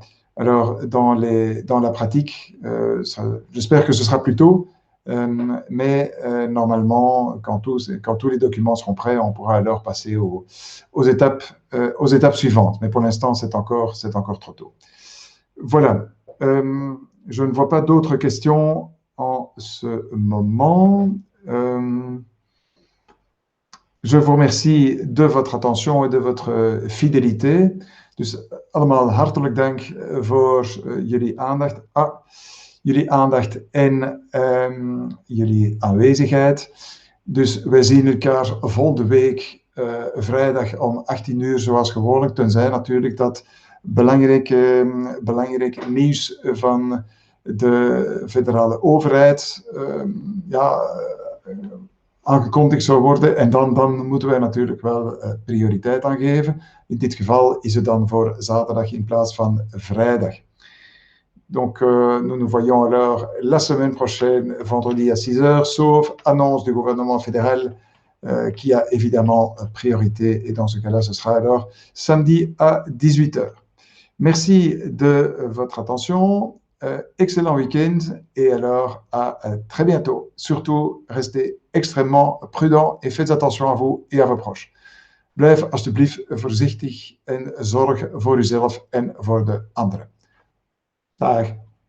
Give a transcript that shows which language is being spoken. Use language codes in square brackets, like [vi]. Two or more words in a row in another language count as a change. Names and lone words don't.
[fr] Alors, dans la pratique, j'espère que ce sera plus tôt, mais normalement, quand tous les documents seront prêts, on pourra alors passer aux étapes suivantes. Mais pour l'instant, c'est encore trop tôt. Voilà. Je ne vois pas d'autres questions en ce moment. Je vous remercie de votre attention et de votre fidélité. [nl] Dus allemaal hartelijk dank voor jullie aandacht. Jullie aandacht en jullie aanwezigheid. Dus wij zien elkaar volgende week vrijdag om 18 uur zoals gewoonlijk, tenzij natuurlijk dat belangrijk nieuws van de federale overheid aangekondigd zou worden. En dan moeten wij natuurlijk wel prioriteit aan geven. In dit geval is het dan voor zaterdag in plaats van vrijdag. [fr] Donc, nous voyons alors la semaine prochaine, vendredi à 6 heures, sauf annonce du gouvernement fédéral qui a évidemment priorité. Et dans ce cas-là, ce sera alors samedi à 18 heures. Merci de votre attention. Excellent week-end et alors à très bientôt. Surtout, restez extrêmement prudents et faites attention à vous et à vos proches. [nl] Blijf alsjeblieft voorzichtig en zorg voor uzelf en voor de anderen. Dag.